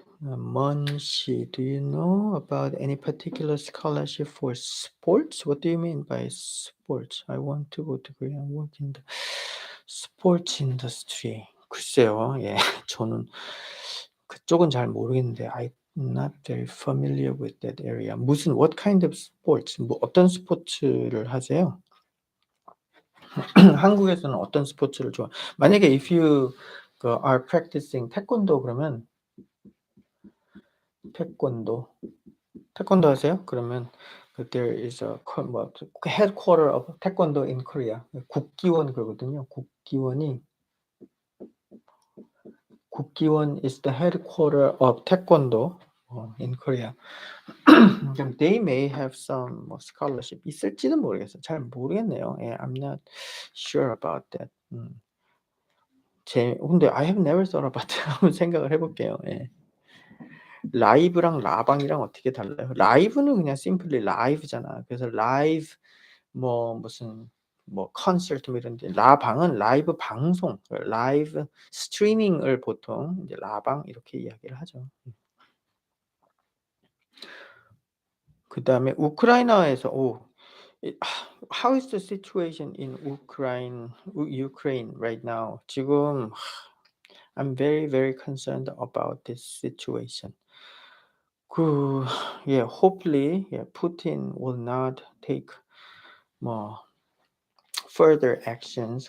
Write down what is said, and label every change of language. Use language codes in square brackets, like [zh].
[en] do you know about any particular scholarship for sports? What do you mean by sports? I want to go to Korea and work in the sports industry. [ko] 글쎄요. 예. 저는 그쪽은 잘 모르겠는데 [en] I'm not very familiar with that area. what kind of sports? [ko] 뭐 어떤 스포츠를 하세요? 한국에서는 어떤 스포츠를 만약에 [en] if you are practicing [ko] 태권도 그러면 태권도 하세요? 그러면 [en] there is a headquarter of 태권도 in Korea. [ko] 국기원 그러거든요. [en] 국기원 is the headquarter of 태권도 in Korea. They may have some scholarship [ko] 있을지는 모르겠어요. 잘 모르겠네요. 예, [en] I'm not sure about that. [ko] 근데 [en] I have never thought about that. [ko] 한번 생각을 해볼게요. 예. 라이브랑 라방이랑 어떻게 달라요? 라이브는 그냥 [en] simply live [ko] 잖아. 그래서 live 무슨 뭐 콘서트 뭐 이런 데 라방은 라이브 방송, 라이브 스트리밍을 보통 이제 라방 이렇게 이야기를 하죠. 그다음에 우크라이나에서 [en] how is the situation in Ukraine right now? [ko] 지금 [en] I'm very very concerned about this situation. 그 hopefully Putin will not take 뭐 further actions.